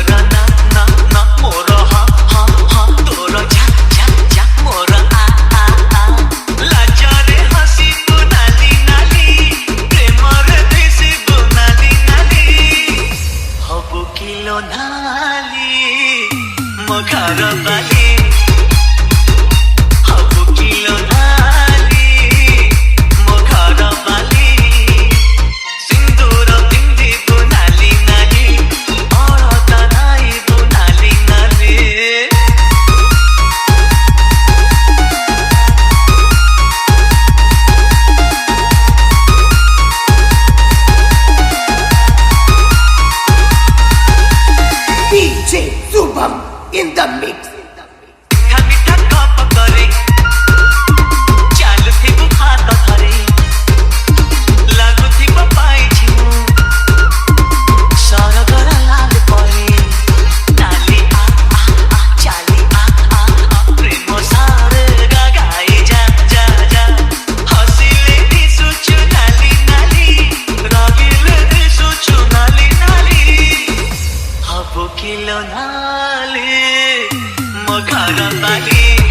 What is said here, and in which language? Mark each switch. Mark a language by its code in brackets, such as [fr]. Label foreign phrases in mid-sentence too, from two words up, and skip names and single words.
[or] ନା ନା ନା ମୋର ହା ହା ହା ତୋର ଝା ଝା ଝା ମୋର ଆ ଆ ଆ ଲାଜରେ ହସିବୁ ନାଲି ନାଲି ପ୍ରେମରେ ଦେସିବୁ ନାଲି ନାଲି ହବୁ କିଲୋ ନାଲି ମୋ ଘର ବାଲି ହବୁ କିଲୋ ନାଲି ମୋ ଘର ବାଲି ସିନ୍ଦୂର ପିନ୍ଧିବୁ ନାଲି ନାଲି ଅଳତା ନାଇବୁ ନାଲି ନାଲି [en] DJ Subham in the mix. [or] ମିଠା ମିଠା ଗପ କରେ ଚାଲୁଥିବୁ ହାତ ଧରେ ଲାଗୁଥିବୁ ପାଇଛିମୁ ସରଗର ଲାଲ ପରେ ନାଲି ଆ ଆ ଆ ଚାଲି ଆ ଆ ଆ ପ୍ରେମ ସାରେ ଗାଇ ଜା ଜା ଜା ହସିଲେ ଦିସୁଛୁ ନାଲି ନାଲି ରଗିଲେ ଦିସୁଛୁ ନାଲି ନାଲି ହବୁ କିଲୋ ନାଲି ମୋ ଘର ବାଲି